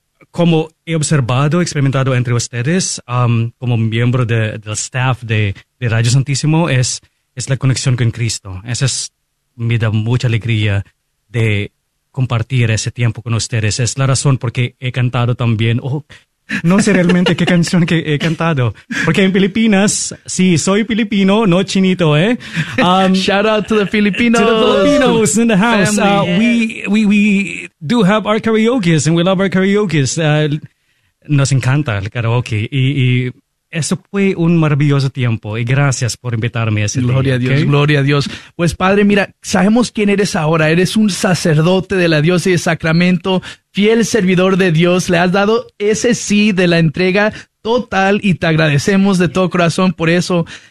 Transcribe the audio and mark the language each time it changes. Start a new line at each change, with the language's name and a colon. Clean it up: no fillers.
Spanish: Como he observado, experimentado entre ustedes, como miembro del staff de Radio Santísimo, es la conexión con Cristo. Eso es, me da mucha alegría de compartir ese tiempo con ustedes. Es la razón por qué he cantado también. No sé realmente qué canción que he cantado. Porque en Filipinas, sí, soy filipino, no chinito, ¿eh?
English: Shout out to the Filipinos. To the Filipinos in the house. We do have our karaoke and we love our karaoke.
Spanish: Nos encanta el karaoke. Y eso fue un maravilloso tiempo. Y gracias por invitarme a ese Gloria día, a Dios, ¿okay? Gloria a Dios. Pues Padre, mira, sabemos quién eres ahora. Eres un sacerdote de la diócesis de Sacramento. Fiel servidor de Dios, le has dado ese sí de la entrega total y te agradecemos de todo corazón por eso.